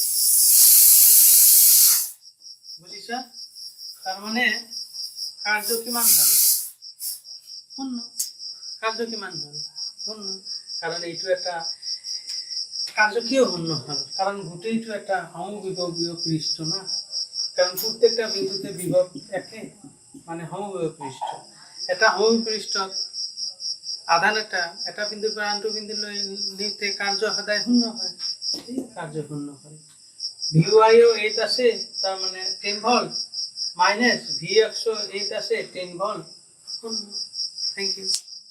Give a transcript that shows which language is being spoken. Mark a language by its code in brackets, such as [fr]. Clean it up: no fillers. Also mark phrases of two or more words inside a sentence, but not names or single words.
[as] বুঝিছ তার মানে কার্য কি মান হবে শূন্য কার্য কি মান হবে শূন্য কারণ এইটো একটা কার্য কিও শূন্য হল কারণ গোটেইটো একটা সমবিভবীয় পৃষ্ঠ না কারণ প্রত্যেকটা বিন্দুতে বিভব একে মানে সমবিভব পৃষ্ঠ এটা সমবিভব পৃষ্ঠ আধান এটা বিন্দুৰ পৰা আনটো বিন্দুলৈ নিতে কাৰ্য সদায় শূন্য হয় এই কাৰ্য শূন্য হয় ভিৱাই ও 8 আছে তাৰ মানে 10 [en] volt minus V X [as] ও 8 আছে 10 ভোল্ট শূন্য [en] thank you